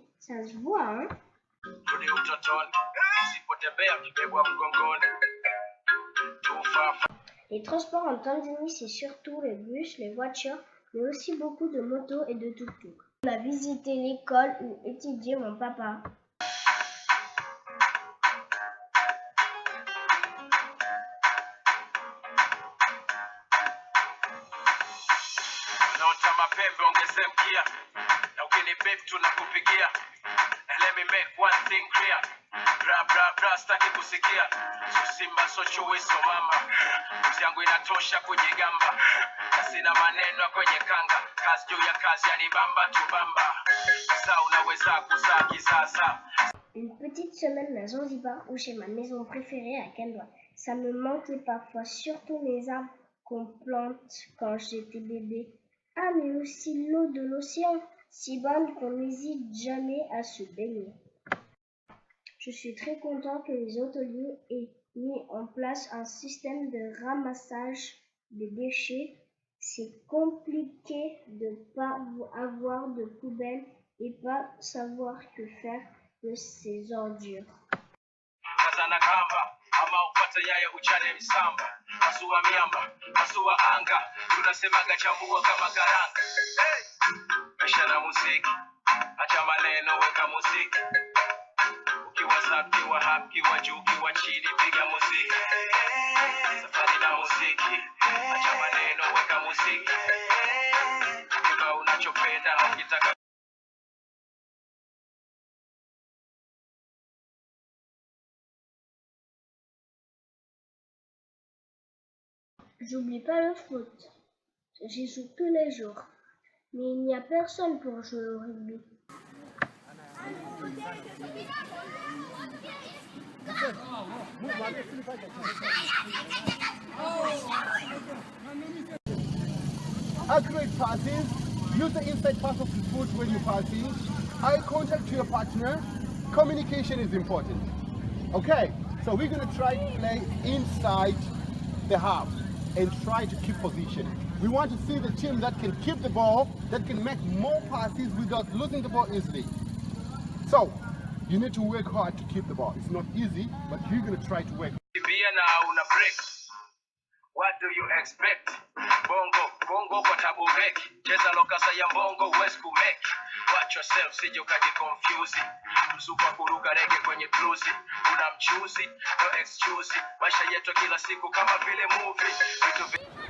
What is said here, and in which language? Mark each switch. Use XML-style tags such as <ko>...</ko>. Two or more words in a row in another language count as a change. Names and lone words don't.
<fr>Ça se voit, hein? Les transports en Tanzanie, c'est surtout les bus, les voitures mais aussi beaucoup de motos et de tuk-tuk. On a visité l'école où étudiait mon papa.</fr> <sw>Naota mapembe ongeze mkia na ukinibip tunakupigia.</sw> <en>And let me make one thing clear.</en> <sw>Bra bra bra staki kusikia. So simba so chui so mama. Uzi yangu inatosha kujigamba. Na sina maneno kwenye kanga. Kazi juu ya kazi yani bamba tu bamba. Sasa unaweza kuzaa kisasa.</sw> <fr>Une petite semaine à Zanzibar ou chez ma maison préférée à Kandwa. Ça me manquait parfois, surtout les arbres qu'on plante quand j'étais bébé. Ah, mais aussi l'eau de l'océan, si bonne qu'on n'hésite jamais à se baigner. Je suis très content que les hôteliers aient mis en place un système de ramassage des déchets. C'est compliqué de ne pas avoir de poubelle et pas savoir que faire de ces ordures.</fr> <sw>Kazana kamba ama upate yaya uchane msamba. Masua miamba, masua anga. Tunasemaga chambua kama karanga. Maisha na muziki. Acha maneno weka muziki. Ukiwa zap, kiwa hap, kiwa juu, kiwa chini piga muziki. Safari na muziki. Acha maneno weka muziki. Kiba unachopenda ukitaka.</sw> <fr>J'oublie pas le foot. J'y joue tous les jours. Mais il n'y a personne pour jouer au rugby.</fr> <en>Accurate passes. Use the inside pass of the foot when you're passing. Eye contact to your partner. Communication is important. Okay, so we're going to try to play inside the half and try to keep position. We want to see the team that can keep the ball, that can make more passes without losing the ball easily. So, you need to work hard to keep the ball. It's not easy, but you're going to try to work.</en> <sw>Kimbia na una break.</sw> <en>What do you expect?</en> <sw>Bongo kwa tabu reki. Cheza lokasa ya mbongo huwezi kumeki.</sw> <en>Watch yourself</en> <sw>sije ukaji confuse. Msupa kuruka rege kwenye bluzi. Una mchuzi,</sw> <en>no excuse.</en> <sw>Maisha yetu kila siku kama vile movie. Vitu</sw>